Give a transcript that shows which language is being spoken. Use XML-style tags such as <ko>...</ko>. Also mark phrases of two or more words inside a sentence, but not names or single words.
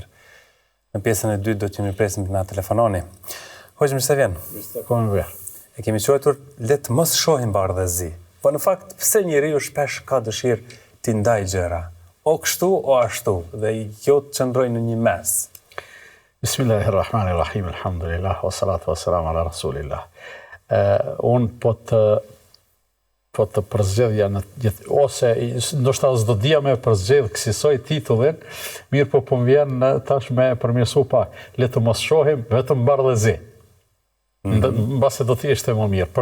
<sq>Në pjesën e dytë do t'ju mirëpresim na telefononi. Hoxhë, mirë se vjen. E kemi quajtur le të mos shohim bardhëzi. Po në fakt pse njeriu shpesh ka dëshirë t'i ndaj gjëra, o kështu o ashtu, dhe jo të qëndrojë në një mes.</sq> <ar>بسم الله الرحمن الرحيم, الحمد لله، والصلاة والسلام على رسول الله.</ar> <sq>Unë po të përzgjedhja ose ndoshta s'do dija me përzgjedh kësaj titullin, mirë po më vjen tash me përmirësu pak. Le të mos shohim vetëm bardhëzi. Mbase do të ishte më mirë.</sq>